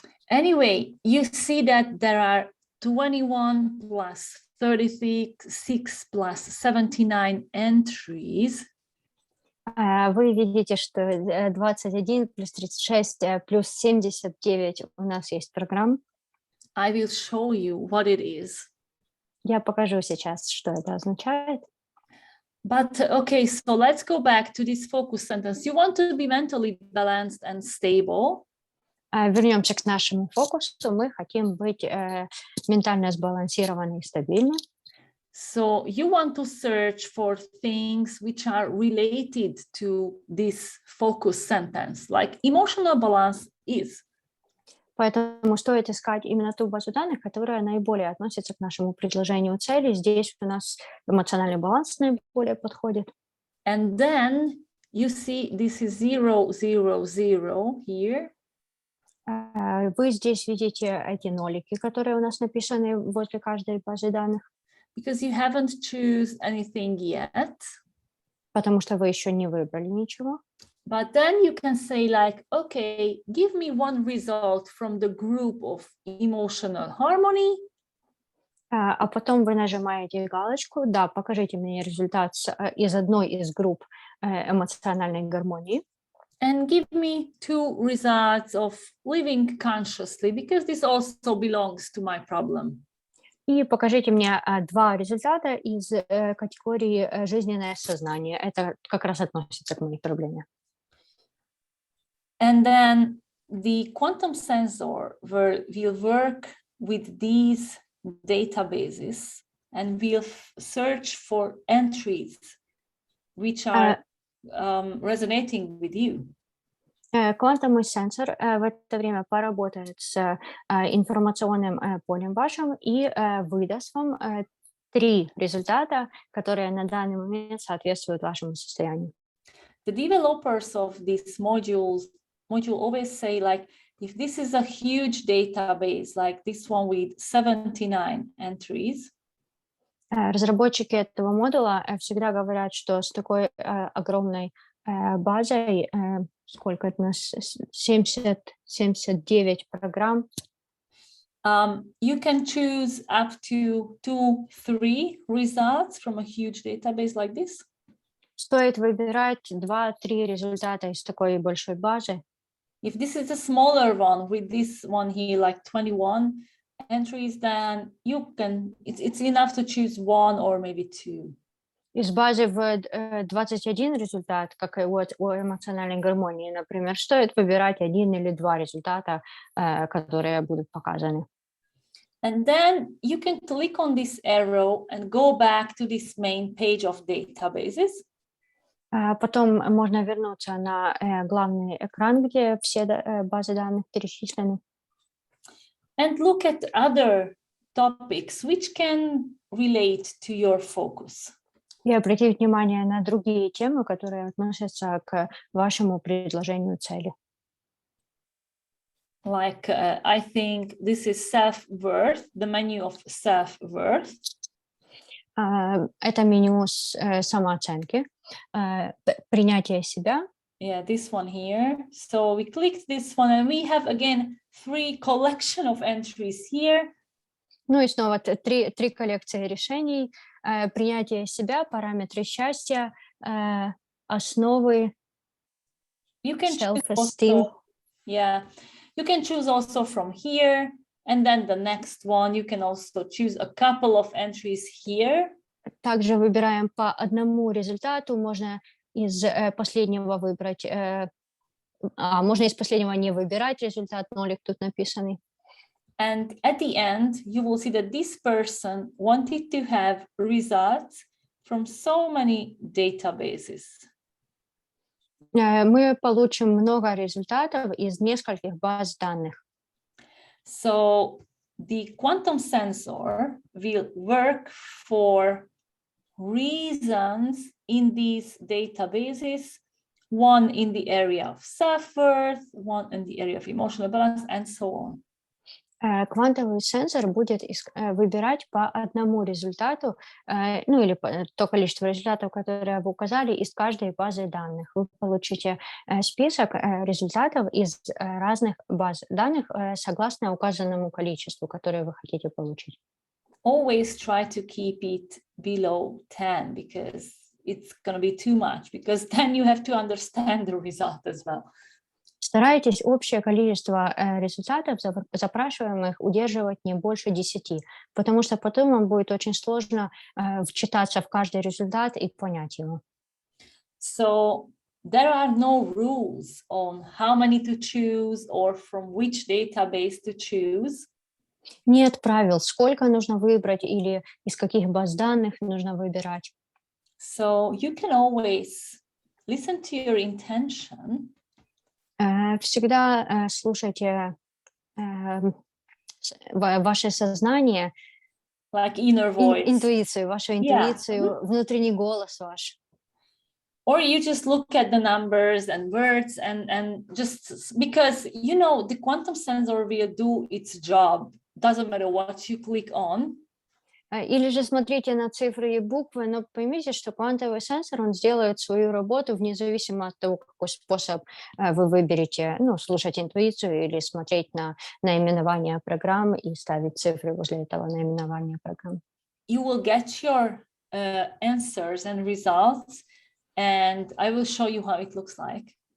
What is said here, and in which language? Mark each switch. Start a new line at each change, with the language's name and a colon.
English: Anyway, you see that there are 21 plus 36 plus 79 entries.
Russian: Вы видите, что 21 плюс 36 плюс 79 у нас есть программ.
English: I will show you what it is.
Russian: Я покажу сейчас, что это означает.
English: But okay, so let's go back to this focus sentence. You want to be mentally balanced and stable.
Russian: Вернемся к нашему фокусу. Мы хотим быть ментально сбалансированы и стабильны.
English: So you want to search for things which are related to this focus sentence, like emotional balance is.
Russian: Поэтому стоит искать именно ту базу данных, которая наиболее относится к нашему предложению цели. Здесь у нас эмоциональный баланс наиболее подходит.
English: And then you see this is 0, 0, 0 here.
Russian: Вы здесь видите эти нолики, которые у нас написаны возле каждой базы данных.
English: Because you haven't choose anything yet.
Russian: Потому что вы еще не выбрали ничего.
English: But then you can say like, okay, give me one result from the group of emotional harmony.
Russian: А потом вы нажимаете галочку, да, покажите мне результат из одной из групп эмоциональной гармонии.
English: And give me 2 results of living consciously, because this also belongs to my problem.
Russian: И покажите мне 2 результата из категории жизненное сознание. Это как раз относится к моей проблеме.
English: And then the quantum sensor will work with these databases and will search for entries which are resonating with you.
Russian: Квантовый сенсор в это время поработает с информационным полем вашим и выдаст вам 3 результата, которые на данный момент соответствуют вашему состоянию.
English: The developers of this module always say, like, if this is a huge database like this one with 79 entries,
Russian: разработчики этого модуля всегда говорят, что с такой огромной базой, сколько это у нас, 79 программ,
English: you can choose up to 2-3 results from a huge database like this.
Russian: Стоит выбирать 2-3 результата из такой большой базы.
English: If this is a smaller one with this one here, like 21 entries, then it's enough to choose 1 or maybe 2.
Russian: Из базы в 21 результат, как и вот у эмоциональной гармонии, например, стоит выбирать 1 или 2 результата, которые будут показаны.
English: And then you can click on this arrow and go back to this main page of databases.
Russian: Потом можно вернуться на главный экран, где все базы данных перечислены.
English: And look at other topics which can relate to your focus.
Russian: И обратить внимание на другие темы, которые относятся к вашему предложению цели.
English: Like, I think this is self-worth, the menu of self-worth.
Russian: Это меню самооценки, принятие себя.
English: Yeah, this one here. So we clicked this one and we have again 3 collection of entries here.
Russian: Ну и снова 3 коллекции решений. Принятие себя, параметры счастья, основы, self-esteem.
English: Yeah, you can choose also from here, and then the next one you can also choose a couple of entries here.
Russian: Также выбираем по одному результату, можно из последнего выбрать, можно из последнего не выбирать результат, нолик тут написанный.
English: And at the end, you will see that this person wanted to have results from so many databases.
Russian: Мы получим много результатов из нескольких баз данных.
English: So the quantum sensor will work for reasons in these databases, one in the area of self-worth, one in the area of emotional balance, and so on.
Russian: Квантовый сенсор будет выбирать по одному результату, ну или то количество результатов, которые вы указали, из каждой базы данных. Вы получите список результатов из разных баз данных согласно указанному количеству, которое вы хотите получить.
English: Always try to keep it below 10 because it's going to be too much, because then you have to understand the result as well.
Russian: Старайтесь общее количество результатов запрашиваемых удерживать не больше 10, потому что потом вам будет очень сложно вчитаться в каждый результат и понять его.
English: So there are no rules on how many to choose or from which database to choose.
Russian: Нет правил, сколько нужно выбрать или из каких баз данных нужно выбирать.
English: So you can always listen to your intention.
Russian: Всегда слушайте ваше сознание,
English: like inner voice.
Russian: Интуицию, вашу интуицию, внутренний голос ваш.
English: Or you just look at the numbers and words and just because, you know, the quantum sensor will do its job. Doesn't matter what you click on.
Russian: Или же смотрите на цифры и буквы, но поймите, что квантовый сенсор, он сделает свою работу вне зависимости от того, какой способ вы выберете, ну, слушать интуицию или смотреть на наименование программ и ставить цифры возле этого наименования программ.
English: You will get your answers and results, and I will show you how it looks like.